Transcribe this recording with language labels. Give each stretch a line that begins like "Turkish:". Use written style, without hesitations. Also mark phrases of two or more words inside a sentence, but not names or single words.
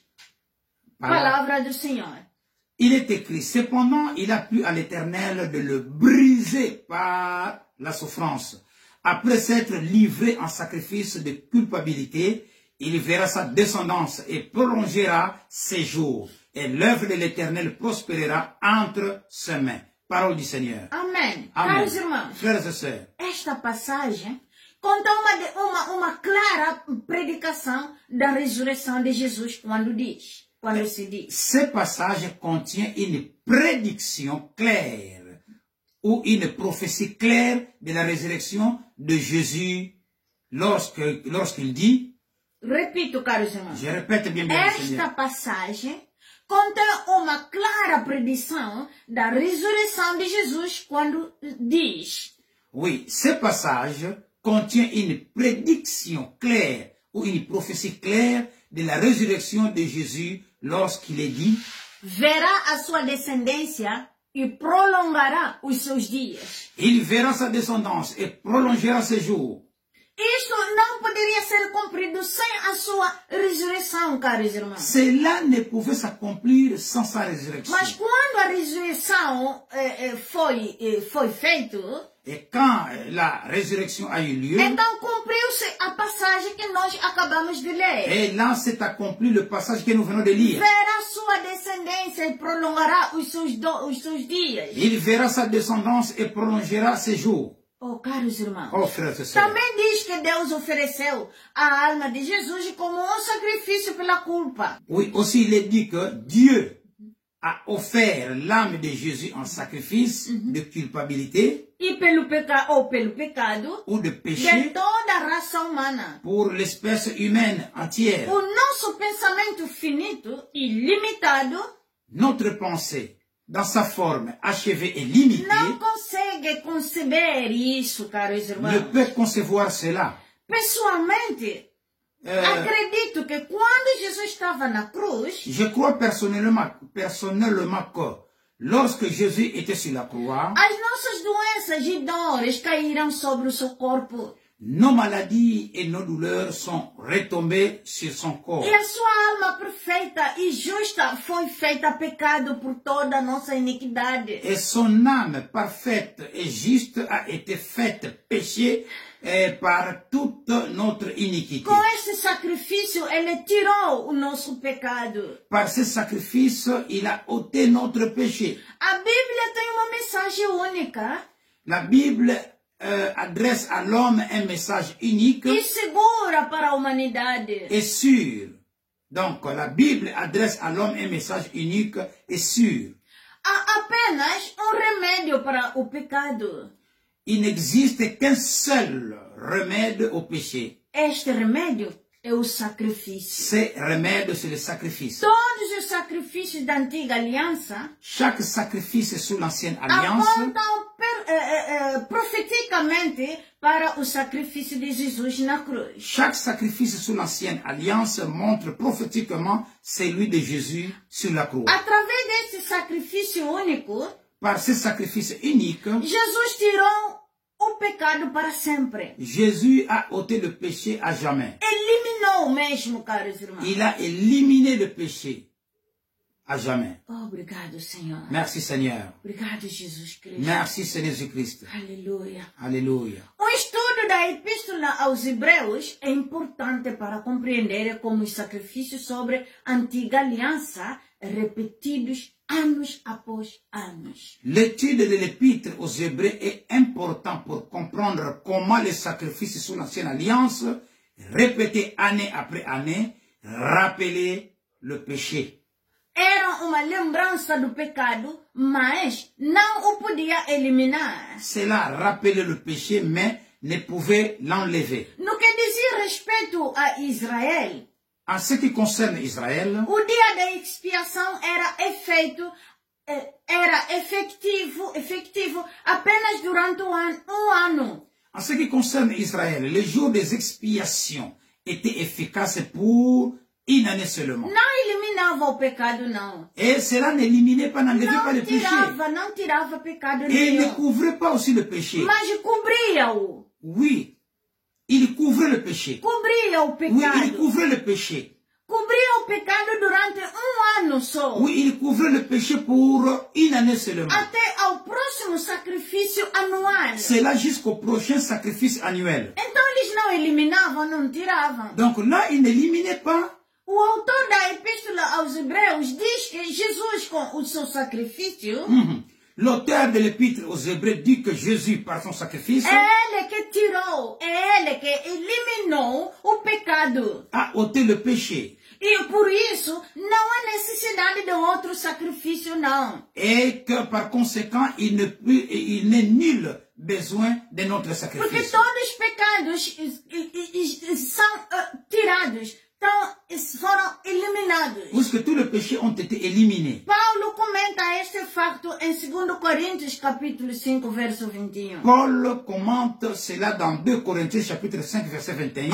Portuguese: Palavra do Senhor.
French: Il est écrit, cependant, il a plu à l'Éternel de le briser par la souffrance. Après s'être livré en sacrifice de culpabilité, il verra sa descendance et prolongera ses jours. Et l'œuvre de l'Éternel prospérera entre ses mains. Parole du Seigneur.
Portuguese: Amém. Amém. Caros irmãos,
French: frères et sœurs,
Portuguese: esta passagem conta uma clara predicação da ressurreição de Jesus quando se diz.
French: Ce passage contient une prédiction claire ou une prophétie claire de la résurrection de Jésus lorsqu'il dit,
Portuguese: repito, caros irmãos,
French: je répète bien,
Portuguese: esta passagem contém uma clara predição da ressurreição de Jesus quando diz,
French: oui, ce passage contient une prédiction claire ou une prophétie claire de la résurrection de Jésus lorsqu'il est dit,
Portuguese: verá a sua descendência e prolongará os seus dias.
French: il verra sa descendance et prolongera ses jours.
Portuguese: Isto não poderia ser cumprido sem a sua ressurreição, caros irmãos.
French: Cela ne pouvait s'accomplir sans sa résurrection.
Portuguese: Mas quando a ressurreição foi feita,
French: et quand la résurrection a eu lieu,
Portuguese: então cumpriu-se a passagem que nós acabamos de ler.
French: et là s'est accompli le passage que nous venons de lire.
Portuguese: Verá sua descendência e prolongará os seus dias.
French: Il verra sa descendance et prolongera ses jours.
Portuguese: Oh, caros irmãos,
French: Oh, frères et sœurs.
Portuguese: também diz que Deus ofereceu a alma de Jesus como um sacrifício pela culpa.
French: Oui, aussi il est dit que Dieu a offert l'âme de Jésus en sacrifice de culpabilité
Portuguese: E pelo pecado
French: ou de de péché
Portuguese: toda a raça humana.
French: pour l'espèce humaine entière.
Portuguese: O nosso pensamento finito e limitado
French: Notre pensée, dans sa forme achevée et limitée,
Portuguese: não consegue conceber isso, caros
French: ne
Portuguese: irmãos.
French: peut concevoir cela.
Portuguese: Pessoalmente, acredito que quando Jesus estava na cruz,
French: Je crois personnellement que lorsque Jésus était sur la croix,
Portuguese: as nossas doenças e dores caíram sobre o seu corpo.
French: nos maladies et nos douleurs sont retombées sur son corps.
Portuguese: E a sua alma perfeita e justa foi feita pecado por toda a nossa iniquidade.
French: Et son âme parfaite et juste a été faite péché par toute notre iniquité.
Portuguese: Com este sacrifício, ele tirou o nosso pecado.
French: Par ce sacrifice, il a ôté notre péché.
Portuguese: A Bíblia tem uma mensagem única
French: La Bible adresse à l'homme un message unique
Portuguese: e segura para a humanidade.
French: et sûr. Donc, la Bible adresse à l'homme un message unique et sûr.
Portuguese: Há apenas remédio para o pecado.
French: Il n'existe qu'un seul remède au péché.
Portuguese: Este remédio é o sacrifício.
French: Ce remède, c'est le sacrifice.
Portuguese: Todos os sacrifícios da antiga aliança
French: Chaque sacrifice sous l'ancienne alliance
Portuguese: apontam profeticamente para o sacrifício de Jesus na cruz.
French: Chaque sacrifice sous l'ancienne alliance montre prophétiquement celui de Jésus sur la croix.
Portuguese: Através desse sacrifício único,
French: Par ce sacrifice unique,
Portuguese: Jesus tirou o pecado para sempre.
French: Jésus a ôté le péché à jamais.
Portuguese: Eliminou mesmo, caros irmãos.
French: Il a éliminé le péché à jamais.
Portuguese: Obrigado, Senhor.
French: Merci Seigneur.
Portuguese: Obrigado, Jesus Cristo.
French: Merci Seigneur Jésus-Christ.
Portuguese: Aleluia.
French: Alléluia.
Portuguese: O estudo da Epístola aos Hebreus é importante para compreender como os sacrifícios sobre a antiga aliança repetidos anos após anos.
French: L'étude de l'épître aux Hébreux est important pour comprendre comment les sacrifices sous l'ancienne alliance, répétés année après année, rappelaient le péché.
Portuguese: Era uma lembrança do pecado, mas não o podia eliminar.
French: Cela rappelait le péché, mais ne pouvait l'enlever.
Portuguese: No que dizia respeito a Israel,
French: En ce qui concerne Israël,
Portuguese: o dia da expiação era efetivo apenas durante um ano.
French: en ce qui concerne Israël, les jours des expiations étaient efficaces pour une année seulement.
Portuguese: Não eliminava o pecado, não.
French: Et cela n'éliminait pas, n'enlevait pas le péché.
Portuguese: Não tirava pecado
French: Et il ne
Portuguese: nenhum.
French: couvrait pas aussi le péché.
Portuguese: Mas cobria-o.
French: Oui, il couvrait le péché.
Portuguese: Cobria o
French: Oui, il
Portuguese: pecado.
French: couvrait le péché.
Portuguese: Cobria o pecado durante ano só.
French: Oui, il couvrait le péché pour une année seulement.
Portuguese: Até ao próximo sacrifício anual.
French: C'est là jusqu'au prochain sacrifice annuel.
Portuguese: Então eles não eliminavam, não tiravam.
French: Donc là, il n'éliminait pas.
Portuguese: O autor da Epístola aos Hebreus diz que Jesus, com o seu sacrifício,
French: L'auteur de l'épître aux Hébreux dit que Jésus, par son sacrifice,
Portuguese: ele que tirou, ele que eliminou o pecado.
French: A ôté le péché.
Portuguese: E por isso, não há necessidade de outro sacrifício, não.
French: Et que par conséquent, il n'est nul besoin de notre sacrifice.
Portuguese: Porque todos os pecados são tirados, foram eliminados.
French: Puisque tous les péchés ont été éliminés.
Portuguese: Paulo comenta este facto em 2 Coríntios capítulo 5, verso 21.
French: Paul commente cela dans 2 Corinthiens chapitre 5 verset 21.